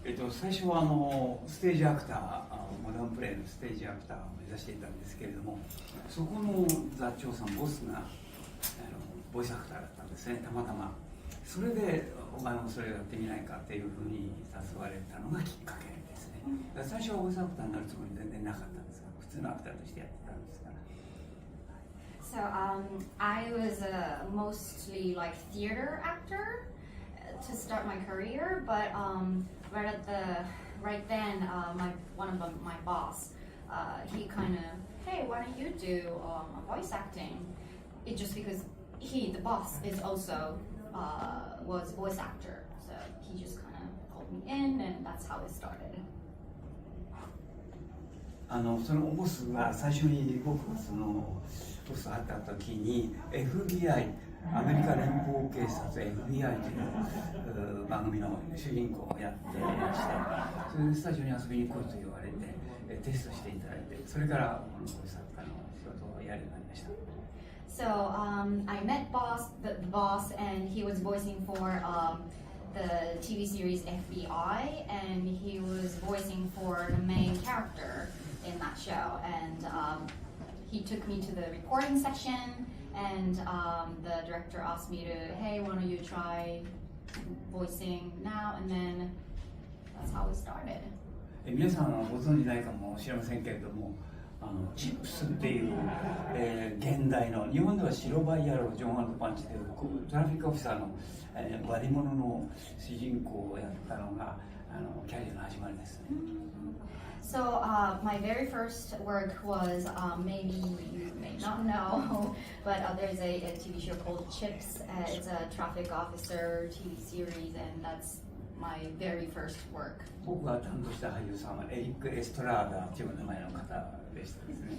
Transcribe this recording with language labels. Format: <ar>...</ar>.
<ja>最初はステージアクター、モダンプレイのステージアクターを目指していたんですけれども、そこの座長さんボスがボイスアクターだったんですね、たまたま。それでお前もそれをやってみないかっていうふうに誘われたのがきっかけですね。最初はボイスアクターになるつもり全然なかったんですが、普通のアクターとしてやってたんですから。</ja> <en>So I was mostly like theater actor to start my career, but right then one of my boss, he kind of, hey, why don't you do voice acting? It just because the boss is also was voice actor, so he just kind of called me in, and that's how it started.</en> <ja>そのボスが最初に僕がそのボスと会った時に FBI アメリカ連邦警察 FBI という番組の主人公をやっていまして、それでスタジオに遊びに来いと言われてテストしていただいて、それからこのボイス作家の仕事をやるようになりました。</ja> <en>So I met the boss, and he was voicing for the TV series FBI, and he was voicing for the main character in that show. And he took me to the recording session, and the director asked me to, hey, why don't you try voicing now? And then that's how it started.</en> <ja>皆さんはご存じないかもしれませんけれども、チップスっていう、現代の日本では白バイ野郎ジョン&パンチというトラフィックオフィサーの、バディモノの主人公をやったのがキャリアの始まりですね。</ja> <en>So my very first work was maybe you may not know, but there's a TV show called Chips. It's a traffic officer TV series, and that's my very first work.</en> <ja>僕が担当した俳優さんはエリック・エストラーダという名前の方でしたですね。</ja>